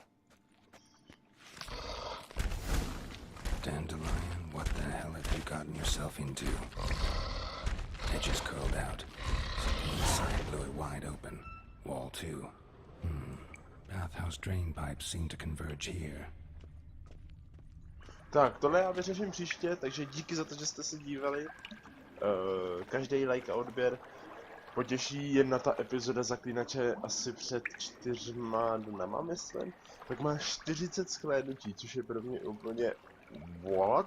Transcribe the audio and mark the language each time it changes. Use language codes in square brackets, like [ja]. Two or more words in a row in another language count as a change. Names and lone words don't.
[en] Dandelion, what the hell have you gotten yourself into? Edges curled out. Inside blew it wide open. Wall too. Bathhouse drain pipes seem to converge here. [cs] Tak, tohle já vyřeším příště, takže díky za to, že jste se dívali. Každý like a odběr potěší. Jedna ta epizoda Zaklínače asi před 4 dnama, myslím. Tak má 40 shlédnutí, což je pro mě úplně what?